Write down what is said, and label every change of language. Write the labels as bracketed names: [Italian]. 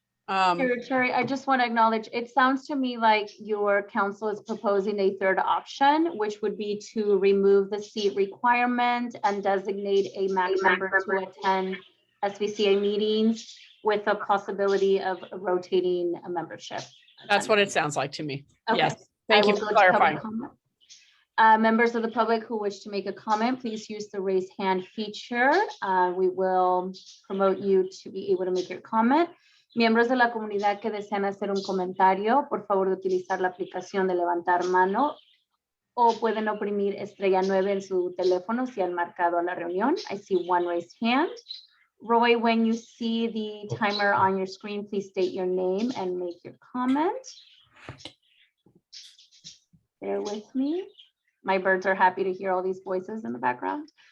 [English] Secretary, I just want to acknowledge, it sounds to me like your council is proposing a third option, which would be to remove the seat requirement and designate a MAC member to attend SVCA meetings with the possibility of rotating a membership. That's what it sounds like to me. Okay. Yes, thank you for clarifying. Members of the public who wish to make a comment, please use the raise hand feature. We will promote you to be able to make your comment. [Spanish] Miembros de la comunidad que desean hacer un comentario, por favor de utilizar la aplicación de levantar mano o pueden oprimir estrella 9 en su teléfono si han marcado a la reunión. [English] I see one raised hand. Roy, when you see the timer on your screen, please state your name and make your comment. Bear with me. My birds are happy to hear all these voices in the background.